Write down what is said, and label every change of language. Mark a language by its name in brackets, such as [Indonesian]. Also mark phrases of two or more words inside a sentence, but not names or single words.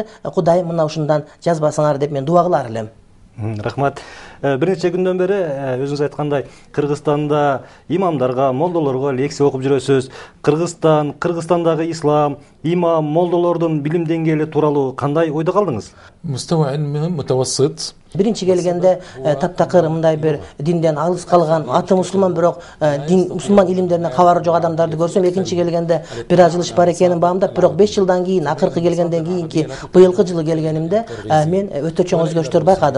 [Kyrgyz] Кудайым мына ушундан жазбасыңар деп мен дуа кылар элем. Рахмат. Бир нече күндөн бери өзүңүз айткандай Кыргызстанда имамдарга, молдолорго лекция окуп жүрөсүз. Кыргызстандагы ислам, имам, молдолордун билим деңгээли тууралуу кандай ойдо калдыңыз? [Arabic] مستوى علمهم متوسط. [Kyrgyz] Биринчи келгенде таптакыр мындай бир динден алыс калган, аты мусулман бирок мусулман илимдеринен кабары жок адамдарды көрсөм, экинчи келгенде бир аз жылыш бар экенин баамдап, бирок 5 жылдан кийин, акыркы келгенден кийинки быйылкы жылы келгенимде мен өтө чоң өзгөрүштөр байкадым.